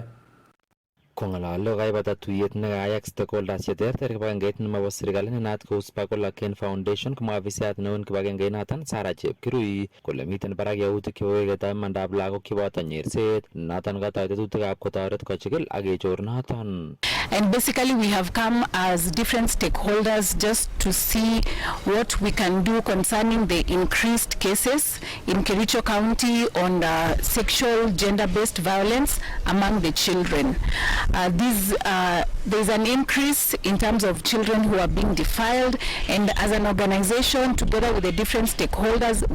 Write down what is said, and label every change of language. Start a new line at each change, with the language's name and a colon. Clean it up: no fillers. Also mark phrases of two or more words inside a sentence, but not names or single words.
Kalenjin: Kong'alali kaibata tuyet nekayak stakeholders cheterter kibagengeit nemabo serikali nenaat kou Sparkle Again Foundation komwa afisiyat neon kibagengeit noton Sarah Chepkirui kole miten barak yautik chebo wechetab imandab lagok cheboto nyerset noton katoi tetutikab kotoret kochigil ak kechor noton.
English: And basically we have come as different stakeholders just to see what we can do concerning the increased cases in Kericho County on sexual gender-based violence among the children. There's an increase in terms of children who are being defiled, and as an organization together with the different stakeholders